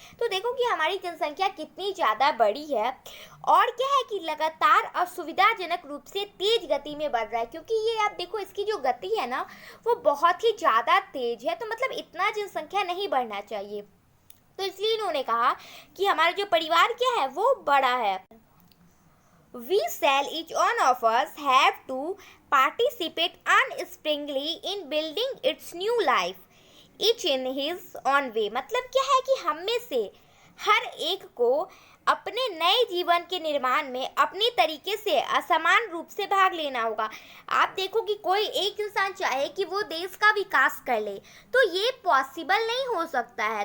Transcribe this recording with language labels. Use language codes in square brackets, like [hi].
[hi] तो देखो कि हमारी जनसंख्या कितनी ज़्यादा बड़ी है और क्या है कि लगातार असुविधाजनक रूप से तेज गति में बढ़ रहा है। क्योंकि ये आप देखो, इसकी जो गति है ना वो बहुत ही ज़्यादा तेज है। तो मतलब इतना जनसंख्या नहीं बढ़ना चाहिए। तो इसलिए इन्होंने कहा कि हमारा जो परिवार क्या है वो बड़ा है। [en] We shall each one of us have to participate unsparingly in building its new life, each in his own way। [hi] मतलब क्या है कि हम में से हर एक को अपने नए जीवन के निर्माण में अपने तरीके से असमान रूप से भाग लेना होगा। आप देखो कि कोई एक इंसान चाहे कि वो देश का विकास कर ले तो ये पॉसिबल नहीं हो सकता है।